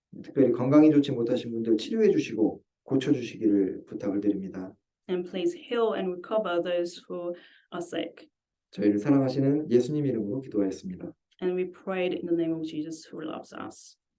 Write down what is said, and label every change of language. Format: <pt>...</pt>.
<ko>특별히 건강이 좋지 못하신 분들 치료해 주시고 고쳐 주시기를 부탁을 드립니다.</ko> <en>And please heal and recover those who are sick.</en> <ko>저희를 사랑하시는 예수님 이름으로 기도하였습니다.</ko> <en>And we prayed in the name of Jesus who loves us.</en>